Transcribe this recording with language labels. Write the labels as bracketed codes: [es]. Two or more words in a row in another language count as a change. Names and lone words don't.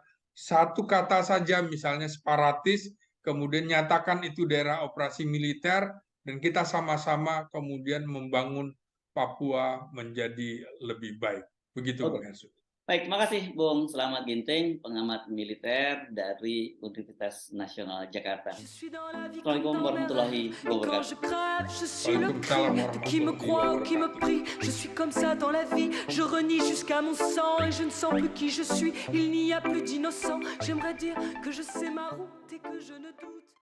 [id] Satu kata saja, misalnya separatis, kemudian nyatakan itu daerah operasi militer, dan kita sama-sama kemudian membangun Papua menjadi lebih baik. Begitu, Bung Oke. Hersu. Baik, terima kasih Bung Selamat Ginting, pengamat militer dari Universitas Nasional Jakarta. [ar] Assalamualaikum warahmatullahi [fr] Et quand [ar] wabarakatuh. [fr] je crève, je suis le [ar] Waalaikumsalam [fr] cri qui me [ar] warahmatullahi [fr] croit ou qui me [ar] wabarakatuh. [fr] prie. Je suis comme ça dans la vie, je renie jusqu'à mon sang et je ne sens plus qui je suis. Il n'y a plus d'innocent. J'aimerais dire que je sais ma route et que je ne doute